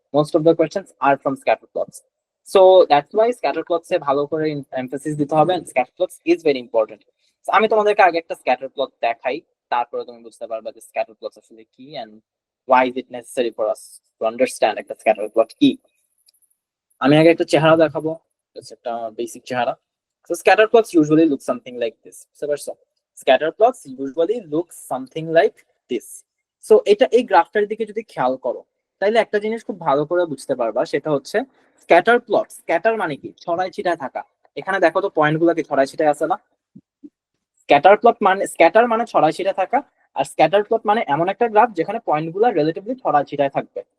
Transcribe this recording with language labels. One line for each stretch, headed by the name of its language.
English: Most of the questions are from scatter plots. So that's why
Bangla: scatter প্লটসে ভালো করে emphasis দিতে হবে,
English: And scatter plots is very important.
Bangla: আমি তোমাদেরকে আগে একটা স্ক্যাটার প্লট দেখাই, তারপরে তুমি বুঝতে পারবা যে স্ক্যাটার প্লটস আসলে কি and
English: why is it necessary for us to understand
Bangla: একটা স্ক্যাটার প্লট কি। আমি আগে একটা চেহারা দেখাবো, একটা বেসিক চেহারা।
English: So scatter plots usually look something like this. Scatter plots usually look something like this.
Bangla: So এটা এই গ্রাফটার দিকে যদি খেয়াল করো তাহলে একটা জিনিস খুব ভালো করে বুঝতে পারবা, সেটা হচ্ছে স্ক্যাটার প্লট। স্ক্যাটার মানে কি? ছড়াই ছিটায় থাকা। এখানে দেখো তো পয়েন্ট গুলো কি ছড়াই ছিটায় আছে না? স্ক্যাটার প্লট মানে, স্ক্যাটার মানে ছড়াই ছিটায় থাকা, আর স্ক্যাটার প্লট মানে এমন একটা গ্রাফ যেখানে পয়েন্ট গুলো রিলেটিভলি ছড়াই ছিটায় থাকবে।